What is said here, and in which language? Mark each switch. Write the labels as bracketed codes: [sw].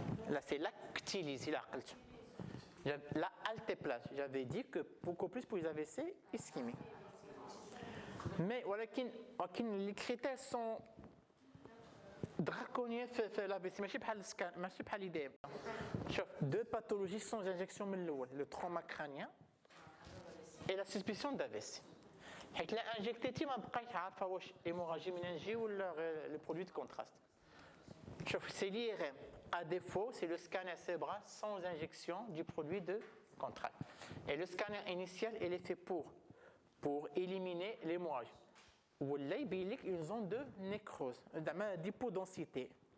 [fr] Là, c'est l'actylyse, la altéplase. J'avais dit que beaucoup plus pour les AVC ischémiques. Mais voilà, les critères sont draconiens في l'AVC. [ar] ماشي بحال السكان، ماشي بحال l'IDM. [fr] شوف, deux pathologies sans injection [ar] من الأول, [fr] le trauma crânien et la suspicion d'AVC. [ar] حيت لا انجكتيتي ما بقايش عارفه واش hémorragie méningée ولا [fr] le produit de contraste. شوف, c'est l'IRM. À défaut, c'est le scanner cérébral sans injection du produit de contraste. Et le scanner initial, il est fait pour éliminer l'hémorragie. Ou là, il y a une zone de nécrose, d'hypodensité.